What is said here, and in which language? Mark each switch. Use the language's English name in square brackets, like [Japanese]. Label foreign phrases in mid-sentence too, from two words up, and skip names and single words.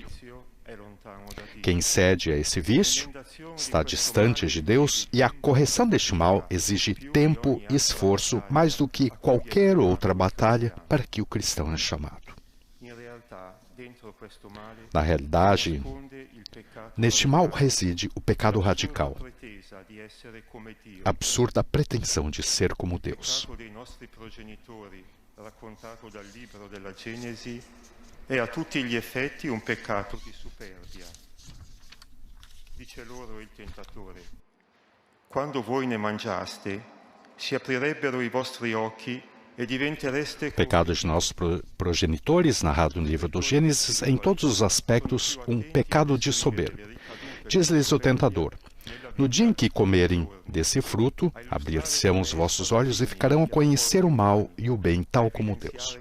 [Portuguese] Quem cede a esse vício está distante de Deus e a correção deste mal exige tempo e esforço mais do que qualquer outra batalha para que o cristão é chamado. Na realidade, neste mal reside o pecado radical, a absurda pretensão de ser como Deus. [Italian] Raccontato dal libro della Genesi, è a tutti gli effetti un peccato di superbia. Dice loro il tentatore: quando voi ne mangiaste, si aprirebbero i vostri occhi e diventereste... [Portuguese] O pecado de nossos progenitores, narrado no livro do Gênesis, é em todos os aspectos um pecado de soberba. Diz-lhes o tentador: no dia em que comerem desse fruto, abrir-se-ão os vossos olhos e ficarão a conhecer o mal e o bem, tal como Deus.